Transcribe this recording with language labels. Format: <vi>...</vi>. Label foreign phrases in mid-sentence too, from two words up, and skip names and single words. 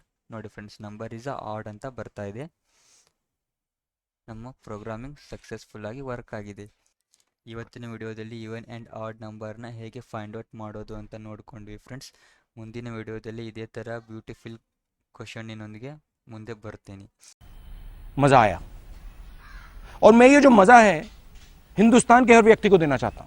<kn>ನೋಡಿ ಫ್ರೆಂಡ್ಸ್,</kn> <en>number is odd</en> <kn>ಅಂತ ಬರ್ತಾ ಇದೆ. ನಮ್ಮ ಪ್ರೋಗ್ರಾಮಿಂಗ್ ಸಕ್ಸಸ್ಫುಲ್ಲಾಗಿ ವರ್ಕ್ ಆಗಿದೆ. ಇವತ್ತಿನ ವಿಡಿಯೋದಲ್ಲಿ</kn> <en>even and odd number</en> <kn>ಹೇಗೆ</kn> <en>find out</en> <kn>ಮಾಡೋದು ಅಂತ ನೋಡ್ಕೊಂಡ್ವಿ ಫ್ರೆಂಡ್ಸ್. ಮುಂದಿನ ವಿಡಿಯೋದಲ್ಲಿ ಇದೇ ಥರ</kn> <en>beautiful question</en> <kn>ಮುಂದೆ ಬರ್ತೀನಿ.</kn> <hi>मजा आया और मैं ये जो मजा है हिंदुस्तान के हर व्यक्ति को देना चाहता हूं.</hi>